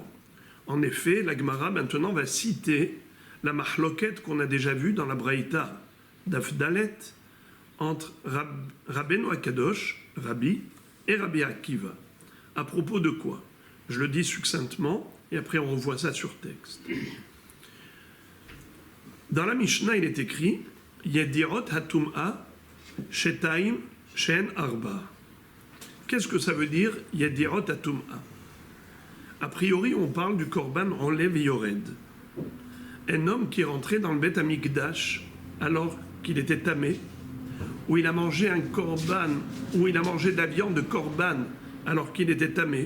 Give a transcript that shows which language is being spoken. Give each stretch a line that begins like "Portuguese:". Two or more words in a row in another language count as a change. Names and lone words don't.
French: En effet, la Gemara maintenant va citer la mahloket qu'on a déjà vue dans la Braïta
Hebrew: Daf Dalet
French: entre Rabbeinu Akadosh, Rabbi, et Rabbi Akiva. À propos de quoi? Je le dis succinctement et après on revoit ça sur texte. Dans la Mishnah, il est écrit
Hebrew: Yedirot hatum'a shetaim shen arba.
French: Qu'est-ce que ça veut dire
Hebrew: Yedirot hatum'a?
French: A priori, on parle du korban enlève et yored. Un homme qui est rentré dans le Beth Amikdash alors qu'il était tamé, où il a mangé un korban, où il a mangé de la viande de korban alors qu'il était tamé.